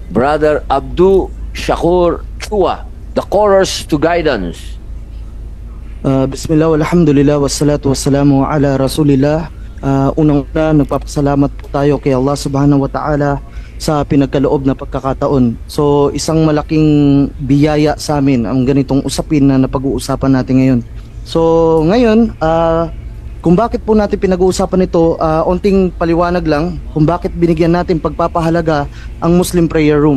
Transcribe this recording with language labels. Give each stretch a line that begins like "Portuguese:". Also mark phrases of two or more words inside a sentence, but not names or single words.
English: Brother Abdu Shakur Chua, the chorus to guidance.
Arabic: بسم الله، والحمد لله، والصلاة والسلام على رسول الله.
Filipino: Unang-una, nagpapasalamat po tayo kay Allah
Arabic: سبحانه وتعالى
Filipino: sa pinagkaloob na pagkakataon. So, isang malaking biyaya sa amin ang ganitong usapin na napag-uusapan natin ngayon. So, ngayon, kung bakit po natin pinag-uusapan ito, onting paliwanag lang kung bakit binigyan natin pagpapahalaga ang Muslim Prayer Room.